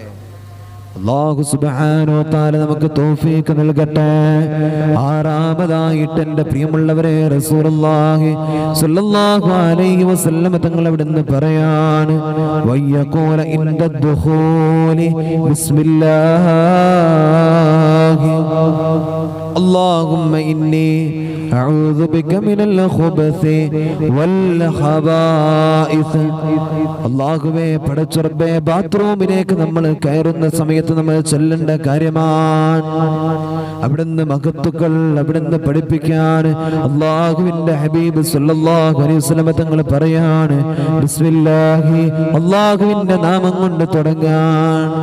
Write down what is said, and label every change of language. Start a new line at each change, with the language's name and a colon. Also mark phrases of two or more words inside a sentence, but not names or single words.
Arabic: الله سبحانه وتعالى
Malayalam: നമുക്ക് തൗഫീഖ് നൽകട്ടെ. ആറാമതായിട്ട് എന്റെ പ്രിയമുള്ളവരെ
Arabic: رسول الله صلى الله عليه وسلم
Malayalam: തങ്ങൾ അവിടുന്ന് പറയാണ്,
Arabic: ويقول عند الدخول بسم الله اللهم إني أعوذ بك من الخبث والخبائث.
Malayalam: അല്ലാഹുവേ പടച്ച റബ്ബേ, ബാത്റൂമിലേക്ക് നമ്മൾ കയറുന്ന സമയത്ത് നമ്മൾ ചൊല്ലേണ്ട കാര്യമാണ്. അവിടുന്ന് മഹത്തുക്കൾ അവിടുന്ന് പഠിപ്പിക്കാൻ അല്ലാഹുവിന്റെ ഹബീബ്
Arabic: صلى الله عليه وسلم
Malayalam: തങ്ങൾ പറയാണ്, ബിസ്മില്ലാഹി, അല്ലാഹുവിന്റെ നാമം കൊണ്ട് തുടങ്ങാൻ.